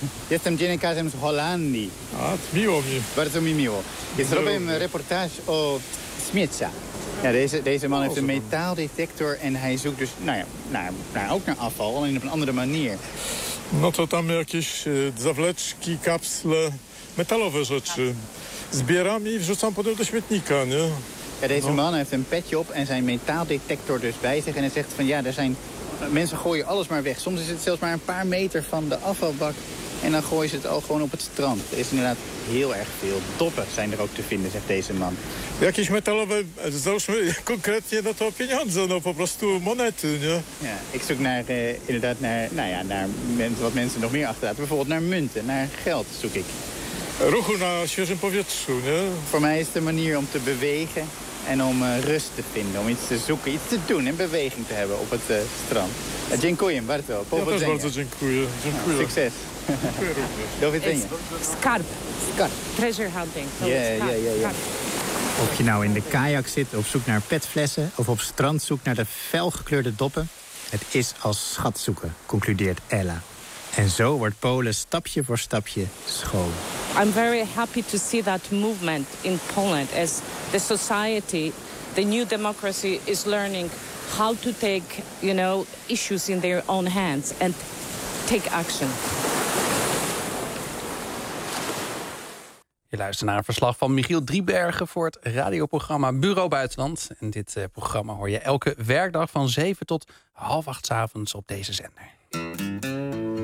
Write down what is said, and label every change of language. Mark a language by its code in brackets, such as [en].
[pl] Jestem dziennikarzem z Holandii. A, miło mi. Bardzo mi miło. Jest robiłem reportaż o śmiecia. [nl] Ja, deze man heeft een metaaldetector en hij zoekt dus ook naar afval, alleen op een andere manier. [pl] No to tam jakieś zawleczki, kapsle, metalowe rzeczy. Zbieram i wrzucam potem do śmietnika, nie? [nl] Ja, deze man heeft een petje op en zijn metaaldetector dus bij zich. En hij zegt van ja, er zijn mensen gooien alles maar weg. Soms is het zelfs maar een paar meter van de afvalbak. En dan gooien ze het al gewoon op het strand. Er is inderdaad heel erg veel. Doppen zijn er ook te vinden, zegt deze man. [pl] Jakieś metalowe, załóżmy konkretnie na to pieniądze, no po prostu monety, nie? [nl] Ja, ik zoek naar, inderdaad naar, nou ja, naar wat mensen nog meer achterlaten. Bijvoorbeeld naar munten, naar geld zoek ik. [pl] Ruchu na świeżym powietrzu, nie? [nl] Voor mij is de manier om te bewegen en om rust te vinden, om iets te zoeken, iets te doen en beweging te hebben op het strand. [pl] Dziękuję bardzo. Ja też bardzo dziękuję. Dziękuję. Nou, succes. Do widzenia. [en] Skarb. Treasure hunting. [nl] Ja. Of je nou in de kajak zit, op zoek naar petflessen, of op strand zoek naar de felgekleurde doppen, het is als schat zoeken, concludeert Ella. En zo wordt Polen stapje voor stapje schoon. [en] I'm very happy to see that movement in Poland as the society, the new democracy is learning how to take, you know, issues in their own hands and take action. [nl] Je luistert naar een verslag van Michiel Driebergen voor het radioprogramma Bureau Buitenland. En dit programma hoor je elke werkdag van 7 tot 7:30 avonds op deze zender.